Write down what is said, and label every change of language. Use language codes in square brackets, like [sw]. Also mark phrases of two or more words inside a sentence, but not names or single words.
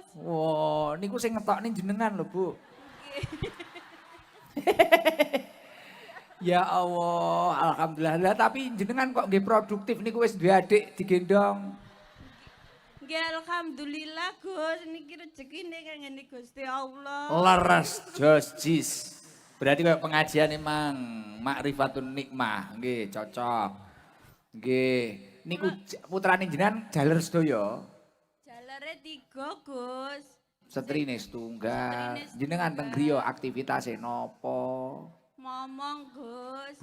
[jv] Wah, niku sing ngetokne jenengan lho, Bu. [ar] Ya Allah, [jv] alhamdulillah. Lah tapi jenengan kok nggih produktif niku wis duwe adik digendong. Nggih alhamdulillah, Gus. Niki rezekine kangge Gusti Allah. Leres jos jis. [id] Berarti kayak pengajian emang makrifatun nikmah, nggih cocok. [jv] Nggih, niku putrane jenengan jaler sedaya. Jalare 3, Gus. Setrine setunggal. Setrine Jenengan teng griya setunggal. aktivitasé napa? Momong, Gus.